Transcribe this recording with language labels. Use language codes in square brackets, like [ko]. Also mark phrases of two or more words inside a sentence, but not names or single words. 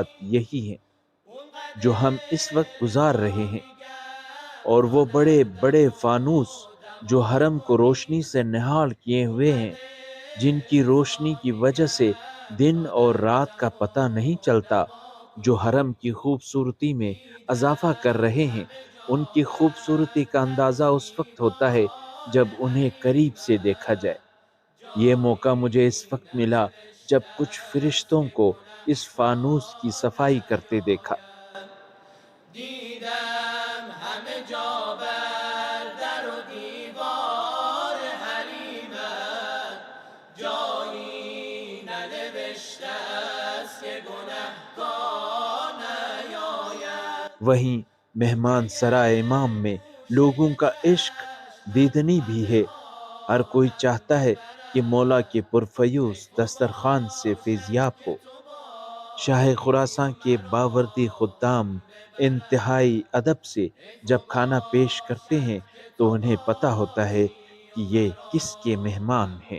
[ur] یہی ہیں جو ہم اس وقت گزار رہے ہیں، اور وہ بڑے بڑے فانوس جو حرم کو روشنی سے نہال کیے ہوئے ہیں، جن کی روشنی کی وجہ سے دن اور رات کا پتہ نہیں چلتا، جو حرم کی خوبصورتی میں اضافہ کر رہے ہیں، ان کی خوبصورتی کا اندازہ اس وقت ہوتا ہے جب انہیں قریب سے دیکھا جائے۔ یہ موقع مجھے اس وقت ملا جب کچھ فرشتوں کو اس فانوس کی صفائی کرتے دیکھا۔ [fa] دیدم همه جا بر در و دیوار حریمت جایی ننوشته است که گنهکار نیاید. [ur] وہیں مہمان سرائے امام میں لوگوں کا عشق دیدنی بھی ہے۔ ہر کوئی چاہتا ہے کہ مولا کے پرفیوز دسترخوان سے فیضیاب ہو۔ شاہ خراساں کے باوردی خدام انتہائی ادب سے جب کھانا پیش کرتے ہیں تو انہیں پتہ ہوتا ہے کہ یہ کس کے مہمان ہیں۔